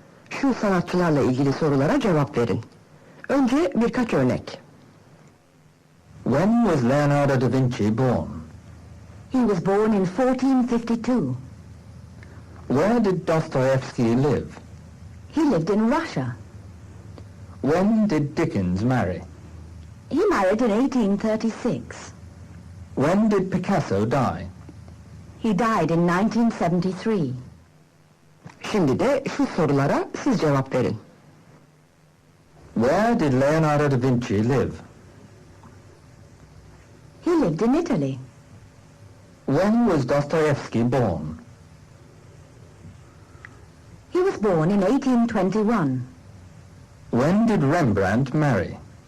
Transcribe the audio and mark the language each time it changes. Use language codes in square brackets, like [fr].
[tr] Şu sanatçılarla ilgili sorulara cevap verin. Önce birkaç örnek. [en] When was Leonardo da Vinci born? He was born in 1452. Where did Dostoevsky live? He lived in Russia. When did Dickens marry? He married in 1836. When did Picasso die? He died in 1973. [tr] Şimdi de şu sorulara siz cevap verin. [en] Where did Leonardo da Vinci live? He lived in Italy. When was Dostoevsky born? He was born in 1821. When did Rembrandt marry?